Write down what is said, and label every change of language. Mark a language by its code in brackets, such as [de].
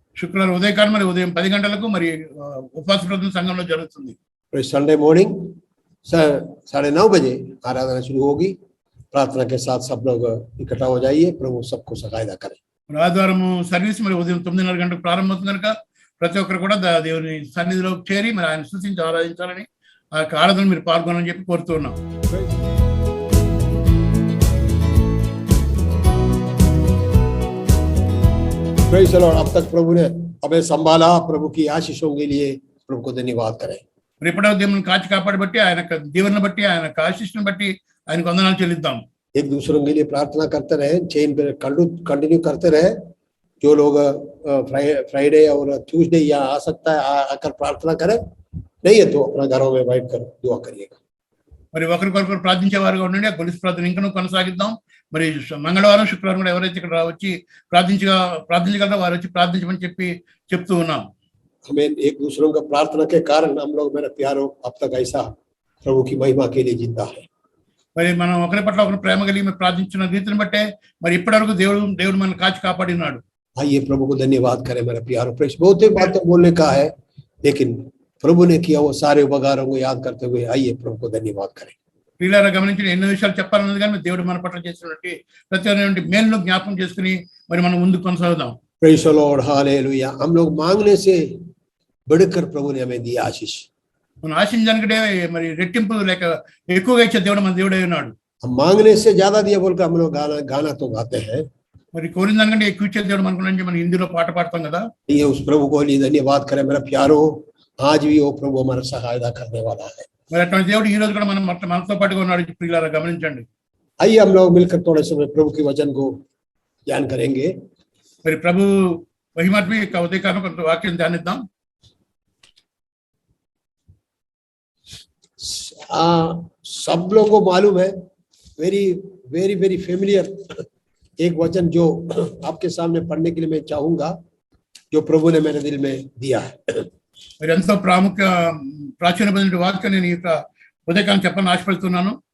[te] శుక్రవారం ఉదయకాలం మరి ఉదయం 10 గంటలకు మరి ఉపవాస ప్రార్థన సంఘంలో జరుగుతుంది. [hi] संडे मॉर्निंग 9:30 बजे आराधना शुरू होगी। प्रार्थना के साथ सब लोग इकट्ठा हो जाइए, प्रभु सबको सहायता करें। [te] మరి ఆదివారం సర్వీస్ మరి ఉదయం 9:30 గంటలకు ప్రారంభమవుతుంది కనుక ప్రతి ఒక్కరు కూడా దేవుని సన్నిధిలో చేరి మరి ఆయన స్తుతించి ఆరాధించాలని, ఆ యొక్క ఆరాధన మీరు పాల్గొనాలని చెప్పి కోరుతున్నాం. [en] Praise the lord. [hi] अब तक प्रभु ने हमें संभाला, प्रभु की आशीषों के लिए प्रभु को धन्यवाद करें। [te] మరి ఎప్పుడో దేవుని కాచి కాపాడి బట్టి, ఆయన యొక్క దీవెనను బట్టి, ఆయన యొక్క ఆశీస్సును బట్టి ఆయనకు వందనాలు చెల్లిద్దాం. [hi] एक दूसरों के लिए प्रार्थना करते रहे, चेन पे कंटिन्यू करते रहे। जो लोग फ्राइडे और ट्यूसडे यहाँ आ सकता है आकर प्रार्थना करें, नहीं है तो अपना घरों में बैठ कर दुआ करिएगा। [te] మరి ఒకరికొకరు ప్రార్థించే వారుగా ఉండండి. ఆ గొలుసు ప్రార్థన ఇంకా కొనసాగిద్దాం. మరి మంగళవారం శుక్రవారం కూడా ఎవరైతే ఇక్కడ వచ్చి ప్రార్థించగలరో వారు వచ్చి ప్రార్థించమని చెప్తూ ఉన్నాం. [hi] हमें एक दूसरों का प्रार्थना के कारण हम लोग, मेरे प्यारों, अब तक ऐसा प्रभु की महिमा के लिए जिंदा है। [te] మరి మనం ఒకరి పట్ల ఒకరు ప్రేమ కలిగి మరి ప్రార్థించిన రీతిని బట్టే మరి ఇప్పటివరకు దేవుడు మనల్ని కాచి కాపాడినాడు. [hi] आइए प्रभु को धन्यवाद करें मेरे प्यारों। प्रेस बहुत ही बातें बोलने का है, लेकिन प्रभु ने किया वो सारे उपकारों को याद करते हुए आइए प्रभु को धन्यवाद करें। [te] ప్రియులారా గమనించిన ఎన్నో విషయాలు చెప్పాలన్నది కానీ దేవుడు మన పట్ల చేసినటువంటి ప్రతి మేలును జ్ఞాపకం చేసుకుని మరి మనం ముందుకు కొనసాగుదాం. [en] Praise the lord, hallelujah. [hi] हम लोग मांगने से बढ़कर प्रभु ने हमें दिया आशीष। [te] మనం ఆశించడానికంటే మరి రెట్టింపు లేక ఎక్కువగా ఇచ్చే దేవుడు మన దేవుడే ఉన్నాడు. [hi] हम मांगने से ज्यादा दिया बोलकर हम लोग गाना तो गाते हैं। [te] మరి కోరిన దానికంటే ఎక్కువ ఇచ్చే దేవుడు మనకు మనం హిందీలో పాట పాడతాం కదా. [hi] ये उस प्रभु को लिए धन्यवाद करें मेरा प्यारो। आज भी वो प्रभु हमारा सहायता करने वाला है। [te] మరి అటువంటి దేవుడు ఈ రోజు కూడా మనతో పాటుగా ఉన్నాడు. ప్రియులారా గమనించండి. [hi] आइए हम लोग मिलकर थोड़े समय प्रभु के वचन को ध्यान करेंगे। [te] మరి ప్రభు మహిమాత్మి యొక్క ఉదయకాలం కొంత వాక్యం ధ్యానిద్దాం. [hi] सब लोगों को मालूम है, [en] very very very familiar [hi] एक वचन जो आपके सामने पढ़ने के लिए मैं चाहूंगा। जो प्रभु ने मेरे दिल में दिया है। [te] మరి ఎంతో ప్రాచీనమైన వాక్యం నేను ఈ యొక్క ఉదయకాలం చెప్పని ఆశపడుతున్నాను.